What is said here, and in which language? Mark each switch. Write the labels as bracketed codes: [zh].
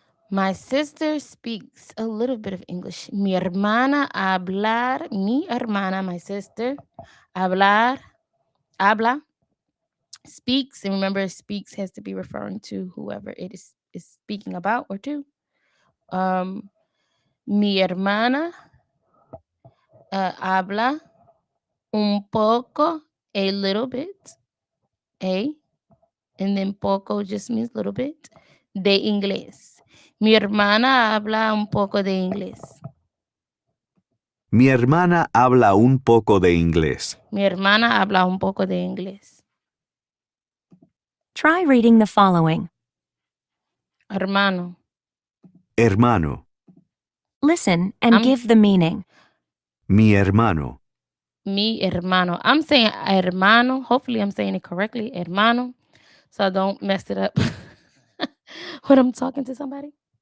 [en] My sister speaks a little bit of English. [es] Mi hermana hablar, mi hermana, [en] my sister, [es] habla, [en] speaks, and remember, speaks has to be referring to whoever it is speaking about or to. [es] Mi hermana habla un poco, [en] a little bit, and then poco just means little bit, [es] de inglés. Mi hermana habla un poco de inglés. Mi hermana habla un poco de inglés. Mi hermana habla un poco de inglés. [en] Try reading the following. [es] Hermano, Hermano. [en] Listen and I'm- give the meaning. [es] Mi hermano. Mi hermano. [en] I'm saying [es] hermano. [en] Hopefully, I'm saying it correctly. Hermano. So I don't mess it up when I'm talking to somebody.